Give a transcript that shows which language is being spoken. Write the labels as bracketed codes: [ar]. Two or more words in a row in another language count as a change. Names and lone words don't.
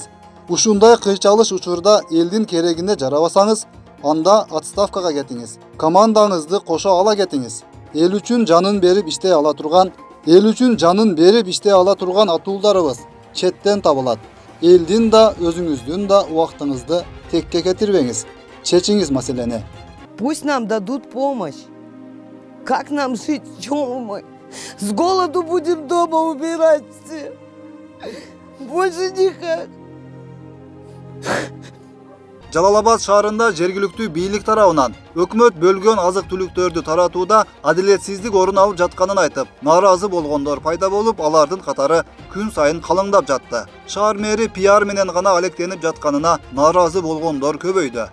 [ky] Ушундай кыйчалыш учурда элдин керегине жарабасаңыз, анда отставкага кетиңиз. Командаңызды кошо ала кетиңиз. Эл үчүн жанын берип иштей ала турган, атуулдарыбыз четтен табылат. Элдин да, өзүңүздүн да убактыңызды текке кетирбеңиз. Чечиңиз маселени. [ru] Пусть нам дадут помощь. Как нам жить, чем мы? С голоду будем дома убирать все. Больше никак. [ky] Жалал-Абад шаарында жергиликтүү бийлик тарабынан өкмөт бөлгөн азык-түлүктөрдү таратууда адилетсиздик орун алып жатканын айтып, нааразы болгондор пайда болуп, алардын катары күн сайын калыңдап жатты. Шаар мэри пиар менен гана алектенип жатканына нааразы болгондор көбөйдү.